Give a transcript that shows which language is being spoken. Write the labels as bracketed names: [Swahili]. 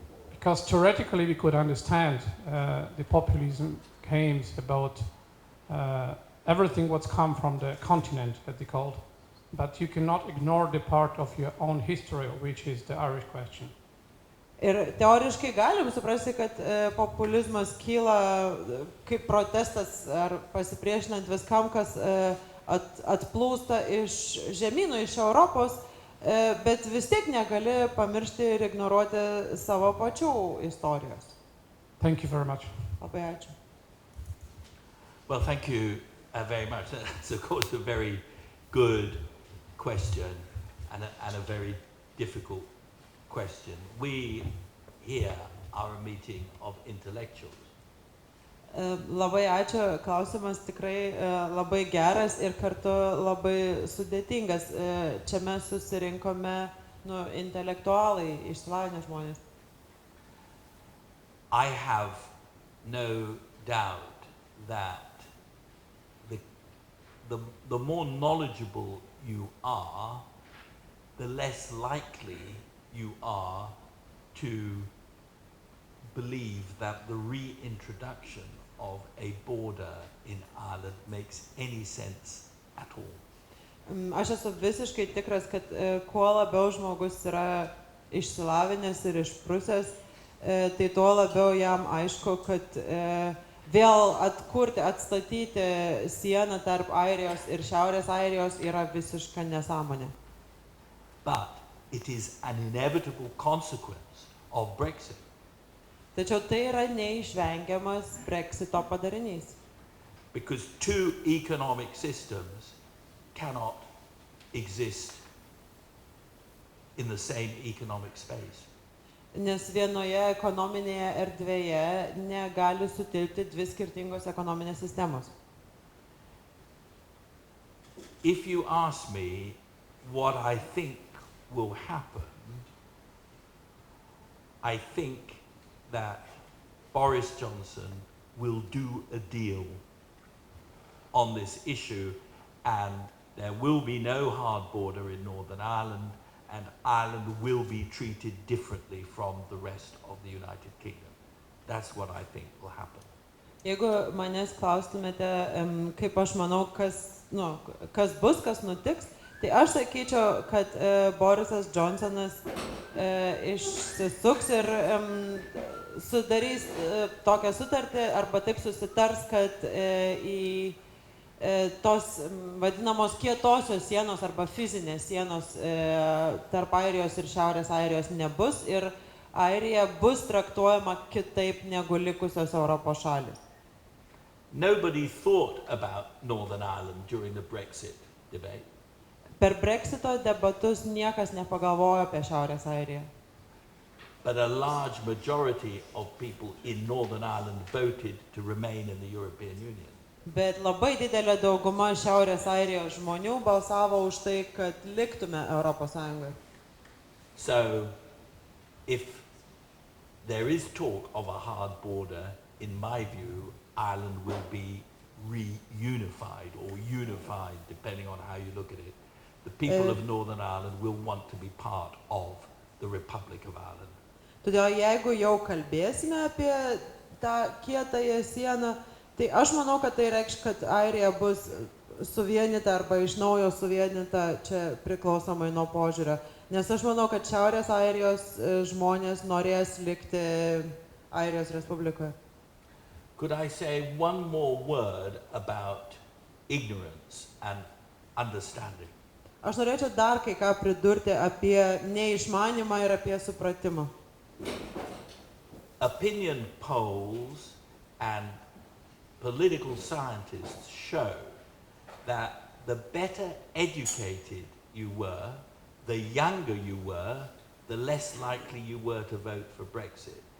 [English] Because theoretically we could understand the populism claims about everything what's come from the continent, as they called, but you cannot ignore the part of your own history, which is the Irish question. [Lithuanian] Ir teoriškai galim suprasti, kad populizmas kyla kaip protestas ar pasipriešinant viskam, kas atplūsta iš žemynų, iš Europos, bet vis tiek negali pamiršti ir ignoruoti savo pačių istorijos. [English] Thank you very much. [Lithuanian] Labai ačiū. [English] Well, thank you very much. That's, of course, a very good question and a very difficult question. We here are a meeting of intellectuals. [Lithuanian] Labai ačiū, klausimas tikrai labai geras ir kartu labai sudėtingas. Čia mes susirinkome intelektualai, išsilavinę žmonės. [English] I have no doubt that the more knowledgeable you are, the less likely you are to believe that the reintroduction of a border in Ireland makes any sense at all. [Lithuanian] Aš esu visiškai tikras, kad kuo labiau žmogus yra išsilavinęs ir išprusęs, tai tuo labiau jam aišku, kad vėl atkurti, atstatyti sieną tarp Airijos ir Šiaurės Airijos yra visiška nesąmonė. [English] But it is an inevitable consequence of Brexit. [Lithuanian] Tačiau tai yra neišvengiamas Brexito padarinys. [English] Because two economic systems cannot exist in the same economic space. [Lithuanian] Nes vienoje ekonominėje erdvėje negali sutilpti dvi skirtingos ekonominės sistemos. [English] If you ask me what I think will happen, I think that Boris Johnson will do a deal on this issue and there will be no hard border in Northern Ireland and Ireland will be treated differently from the rest of the United Kingdom. That's what I think will happen. [Lithuanian] Jeigu manęs klaustumėte, kaip aš manau, kas bus, kas nutiks, tai aš sakyčiau, kad Borisas Johnsonas išsisuks ir sudarys tokią sutartį arba taip susitars, kad į tos vadinamos kietosios sienos arba fizinės sienos tarp Airijos ir Šiaurės Airijos nebus ir Airija bus traktuojama kitaip negu likusios Europos šalys. [English] Nobody thought about Northern Ireland during the Brexit debate. [Lithuanian] Per Brexito debatus niekas nepagalvojo apie Šiaurės Airiją. [English] But a large majority of people in Northern Ireland voted to remain in the European Union. [Lithuanian] Bet labai didelė dauguma Šiaurės Airijos žmonių balsavo už tai, kad liktume Europos Sąjungoje. [English] So, if there is talk of a hard border, in my view, Ireland will be reunified or unified, depending on how you look at it. The people of Northern Ireland will want to be part of the Republic of Ireland. [Lithuanian] Todėl jeigu jau kalbėsime apie tą kietąją sieną, tai aš manau, kad tai reikš, kad Airija bus suvienyta arba iš naujo suvienyta čia priklausomai nuo požiūrio. Nes aš manau, kad Šiaurės Airijos žmonės norės likti Airijos Respublikoje. [English] Could I say one more word about ignorance and understanding? [Lithuanian] Aš norėčiau dar kai ką pridurti apie neišmanymą ir apie supratimą. [English] Opinion polls and political scientists show that the better educated you were, the younger you were, the less likely you were to vote for Brexit.